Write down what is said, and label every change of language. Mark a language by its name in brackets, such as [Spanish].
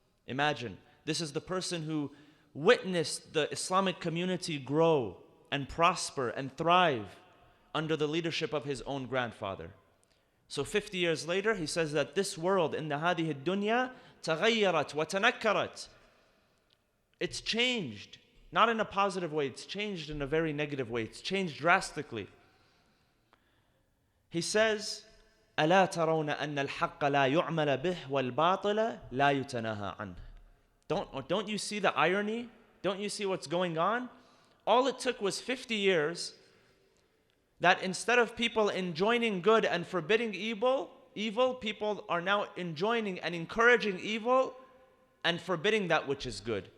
[English] Imagine, this is the person who witnessed the Islamic community grow and prosper and thrive under the leadership of his own grandfather. So 50 years later, he says that this world, [Arabic] إِنَّ هَذِهِ الدُّنْيَا تَغَيَّرَتْ وَتَنَكَّرَتْ. [English] It's changed, not in a positive way, it's changed in a very negative way. It's changed drastically. He says, [Arabic] أَلَا تَرَوْنَ أَنَّ الْحَقَّ لَا يُعْمَلَ بِهِ وَالْبَاطِلَ لَا يُتَنَاهَى عَنْهُ. [English] Don't you see the irony? Don't you see what's going on? All it took was 50 years that instead of people enjoining good and forbidding evil, people are now enjoining and encouraging evil and forbidding that which is good.